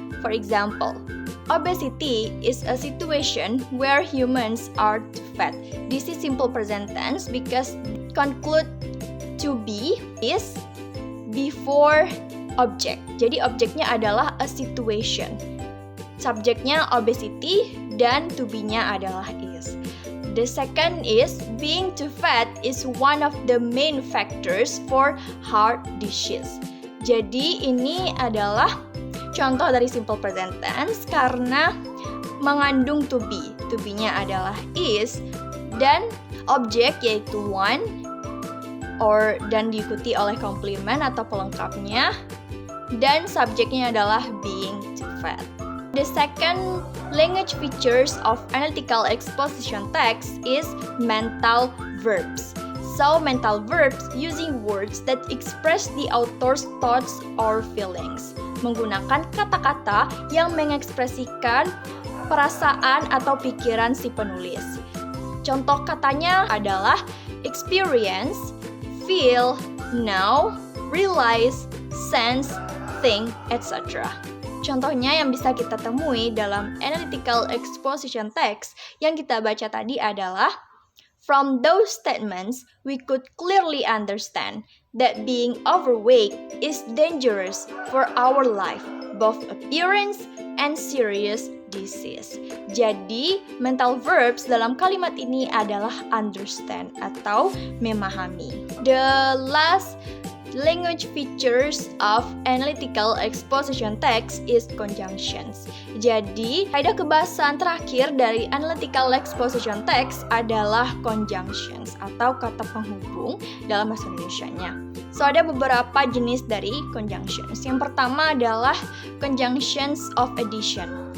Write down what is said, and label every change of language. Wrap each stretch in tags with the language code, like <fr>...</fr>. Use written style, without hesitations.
<en>For example, obesity is a situation where humans are too fat. This is simple present tense because conclude to be is before object.</en> <id>Jadi objeknya adalah a situation. Subjeknya obesity dan to be-nya adalah is.</id> <en>The second is being too fat is one of the main factors for heart disease.</en> <id>Jadi ini adalah contoh dari simple present tense karena mengandung to be. To be-nya adalah is dan objek yaitu one dan diikuti oleh komplement atau pelengkapnya dan subjeknya adalah being too fat.</id> <en>The second language features of analytical exposition text is mental verbs. So mental verbs using words that express the author's thoughts or feelings.</en> <id>Menggunakan kata-kata yang mengekspresikan perasaan atau pikiran si penulis. Contoh katanya adalah experience, feel, know, realize, sense, think, etc. Contohnya yang bisa kita temui dalam analytical exposition text yang kita baca tadi adalah</id> <en>from those statements, we could clearly understand that being overweight is dangerous for our life, both appearance and serious disease.</en> <id>Jadi, mental verbs dalam kalimat ini adalah understand atau memahami.</id> <en>The last language features of analytical exposition text is conjunctions.</en> <id>Jadi, kaidah kebahasaan terakhir dari analytical exposition text adalah conjunctions atau kata penghubung dalam bahasa Indonesianya. So, ada beberapa jenis dari conjunctions. Yang pertama adalah conjunctions of addition.</id>